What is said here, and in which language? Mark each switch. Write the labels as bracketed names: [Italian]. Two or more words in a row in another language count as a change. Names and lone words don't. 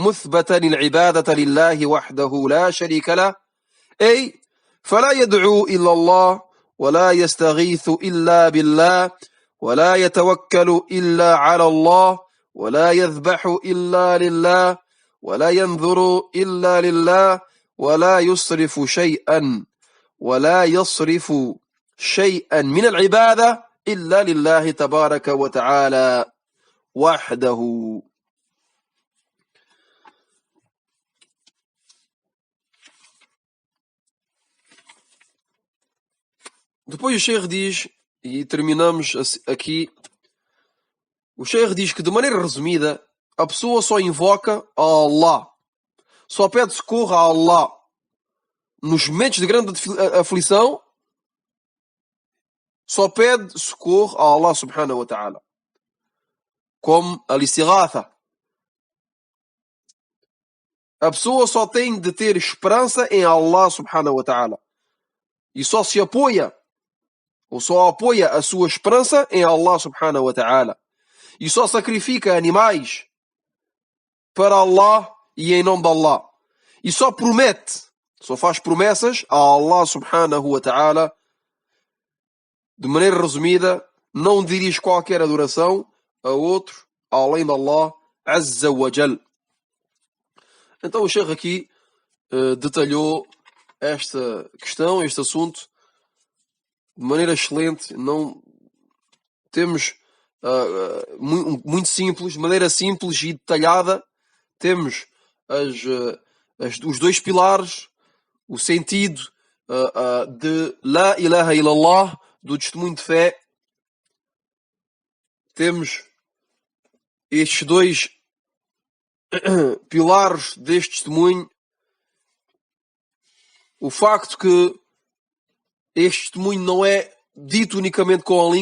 [Arabic] مثبتا العبادة لله وحده لا شريك له، أي فلا يدعو إلا الله، ولا يستغيث إلا بالله، ولا يتوكل إلا على الله، ولا يذبح إلا لله، ولا ينذر إلا لله، ولا يصرف شيئا من العبادة إلا لله تبارك وتعالى وحده. [Portuguese] Depois o Sheikh diz, e terminamos aqui, o Sheikh diz que de maneira resumida a pessoa só invoca a Allah, só pede socorro a Allah nos momentos de grande aflição, só pede socorro a Allah [Arabic] سبحانه وتعالى, [Portuguese] como al-istighatha. A pessoa só tem de ter esperança em Allah [Arabic] سبحانه وتعالى [Portuguese] e só se apoia, ou só apoia a sua esperança em Allah [Arabic] سبحانه وتعالى, [Portuguese] e só sacrifica animais para Allah e em nome de Allah, e só promete, só faz promessas a Allah [Arabic] سبحانه وتعالى. [Portuguese] De maneira resumida, não dirige qualquer adoração a outro além de Allah [Arabic] عز وجل. [Portuguese] Então o Sheikh aqui detalhou esta questão, este assunto, de maneira excelente. Não temos muito simples, de maneira simples e detalhada, temos os dois pilares, o sentido de [Arabic] لا إله إلا الله, [Portuguese] do testemunho de fé. Temos estes dois pilares deste testemunho. O facto que este testemunho não é dito unicamente com a